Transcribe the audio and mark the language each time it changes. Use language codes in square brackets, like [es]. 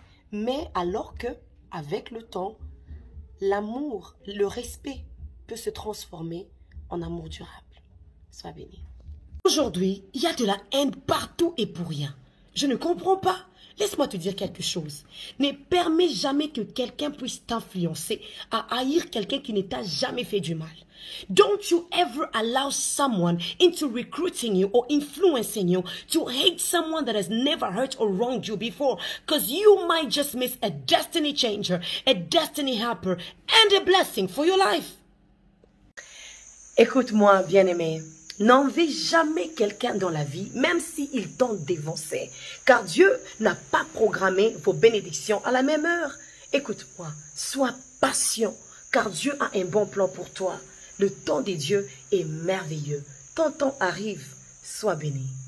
[fr] Mais alors que, avec le temps, l'amour, le respect peut se transformer en amour durable. Sois béni. Aujourd'hui, il y a de la haine partout et pour rien. Je ne comprends pas. Laisse-moi te dire quelque chose. Ne permets jamais que quelqu'un puisse t'influencer à haïr quelqu'un qui ne t'a jamais fait du mal. [en] Don't you ever allow someone into recruiting you or influencing you to hate someone that has never hurt or wronged you before, because you might just miss a destiny changer, a destiny helper, and a blessing for your life. [fr] Écoute-moi, bien-aimé. N'envie jamais quelqu'un dans la vie, même s'il tente d'évancer, car Dieu n'a pas programmé vos bénédictions à la même heure. Écoute-moi, sois patient, car Dieu a un bon plan pour toi. Le temps de Dieu est merveilleux. Ton temps arrive, sois béni.